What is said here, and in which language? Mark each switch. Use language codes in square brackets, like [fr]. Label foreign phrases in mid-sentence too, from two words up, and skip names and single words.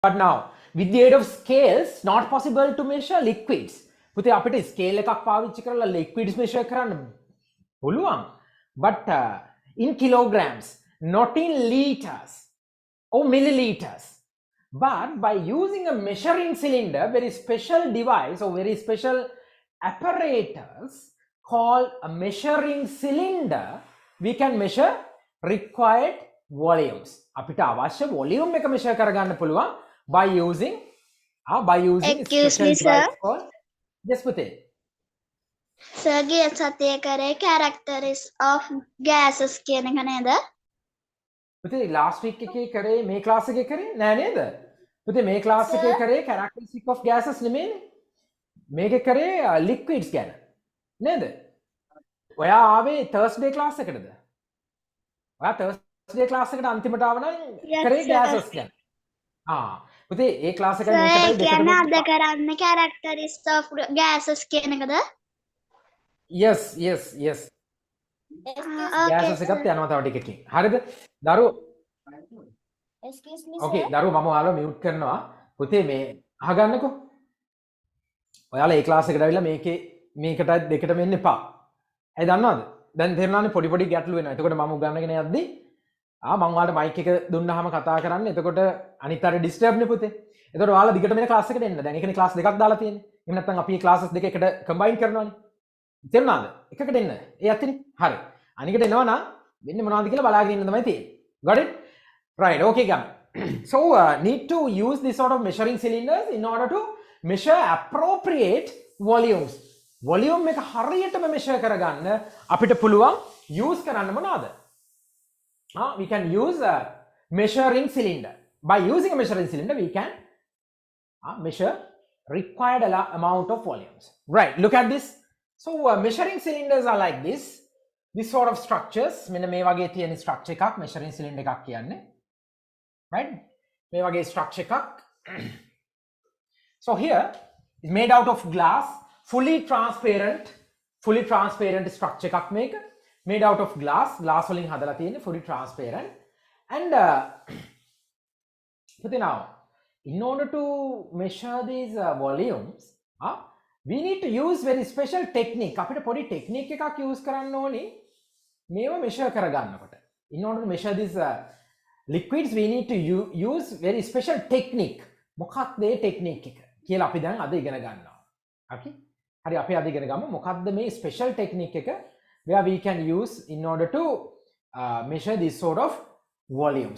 [en] But now, with the aid of scales, not possible to measure liquids. [si] පුතේ අපිට scale එකක් පාවිච්චි කරලා [en] liquids measure [si] කරන්න පුළුවන්. [en] But in kilograms, not in liters or milliliters. But by using a measuring cylinder, very special device or very special apparatus called a measuring cylinder, we can measure required volumes. [si] අපිට අවශ්‍ය volume එක measure කරගන්න පුළුවන් [en] by using Excuse special me, sir. device called yes පුතේ. [si] Sir, ගිය සතියේ කරේ [en] characteristics of gases [si] කියන එක නේද? පුතේ [en] last week [si] එකේ කරේ මේ class එකේ කරේ නෑ නේද? පුතේ මේ class එකේ කරේ [en] characteristic of gases [si] නෙමෙයිනේ. මේකේ කරේ liquids ගැන නේද? ඔයා ආවේ [en] Thursday class [si] එකටද? ඔයා [en] Thursday class [si] එකට අන්තිමට ආව නම් [en] Yes, [si] කරේ [en] sir. [si] gases ගැන. පුතේ ඒ class එකයි [en] Sir, [si] මේකටයි කියන්නේ අද දෙකටම කරන්නේ [en] characteristics of gases [si] කියන එකද? [en] yes Okay, gases sir. [si] එකත් යනවා තව ටිකකින්. හරිද? දරුවෝ [en] Excuse me, [si] ඕකේ දරුවෝ මම ඔයාලව මියුට් කරනවා. පුතේ මේ අහගන්නකෝ. ඔයාලා ඒ ක්ලාස් එකට ඇවිල්ලා මේකටත් දෙකටම එන්න එපා. ඇයි දන්නවද? දැන් තේරුණානේ පොඩි පොඩි ගැටලු වෙනවා. එතකොට මම උගන්නගෙන යද්දි මම ඔයාලට මයික් එක දුන්නාම කතා කරන්න. එතකොට අනිත් අය ඩිස්ටර්බ් නේ පුතේ. එතකොට ඔයාලා දිගටම එන ක්ලාස් එකට එන්න. දැන් ඒකනේ ක්ලාස් දෙකක් දාලා තියෙන්නේ. එහෙම නැත්නම් අපි මේ ක්ලාසස් දෙක එකට කම්බයින් කරනවානේ. තේරුණාද? එකකට එන්න. ඒ ඇත්තනේ. හරි. අනිකට එනවා නම් වෙන්නේ මොනවද කියලා බලාගෙන ඉන්න තමයි තියෙන්නේ. [en] Got it? Right. Okay, Gam. So need to use this sort of measuring cylinders in order to measure appropriate volumes. [si] Volume එක හරියටම measure කරගන්න අපිට පුළුවන් use කරන්න මොනවද? [en] We can use a measuring cylinder. By using a measuring cylinder, we can measure required amount of volumes. Right. Look at this. So measuring cylinders are like this. This sort of structures. [si] මෙන්න මේ වගේ තියෙන structure එකක් [en] measuring cylinder [si] එකක් කියන්නේ. Right? මේ වගේ structure එකක්. [en] So here is made out of glass, fully transparent structure [si] එකක් මේක. [en] Made out of glass [si] වලින් හදලා තියෙන්නේ [en] fully transparent. And but now in order to measure these volumes, we need to use very special technique. [si] අපිට පොඩි technique එකක් use කරන්න ඕනේ මේව measure කරගන්නකොට. [en] In order to measure these liquids, we need to use very special technique. [si] මොකක්ද මේ technique එක කියලා අපි දැන් අද ඉගෙන ගන්නවා. Okay? හරි අපි අද ඉගෙන ගමු මොකක්ද මේ [en] special technique එක where we can use in order to measure this sort of volumes.